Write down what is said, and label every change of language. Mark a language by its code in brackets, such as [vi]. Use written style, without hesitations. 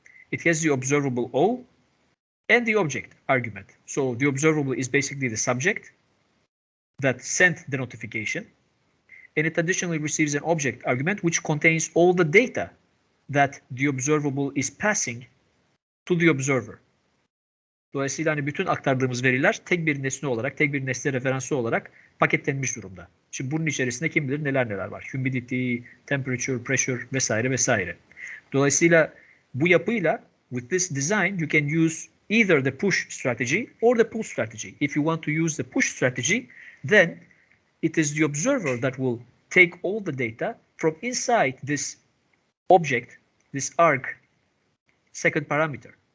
[en] It has the observable O and the object argument. So the observable is basically the subject that sent the notification, and it additionally receives an object argument which contains all the data that the observable is passing to the observer. [tr] Dolayısıyla hani bütün aktardığımız veriler tek bir nesne olarak, tek bir nesne referansı olarak paketlenmiş durumda. Şimdi bunun içerisinde kim bilir neler neler var. Humidity, temperature, pressure vesaire vesaire. Dolayısıyla bu yapıyla [en] with this design, you can use either the push strategy or the pull strategy. If you want to use the push strategy, then it is the observer that will take all the data from inside this object, this arg second parameter.